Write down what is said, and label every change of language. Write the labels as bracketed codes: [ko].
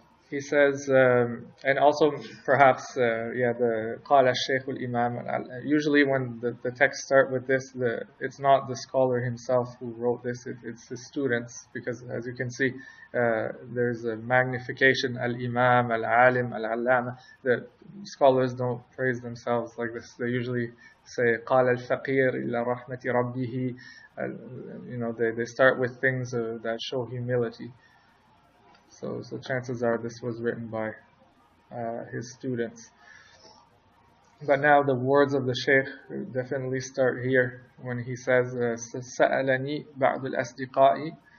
[en] He says, and also perhaps, the [ar] قال الشيخ الإمام. [en] Usually when the texts start with this, it's not the scholar himself who wrote this, it's his students, because as you can see, there's a magnification, al-Imam, al-Alim, al-Allama. The scholars don't praise themselves like this. They usually say [ar] قال الفقير إلى رحمة ربه. [en] They start with things that show humility. So chances are this was written by his students. But now the words of the Shaykh definitely start here when he says, [ar] سألني بعض الأصدقاء.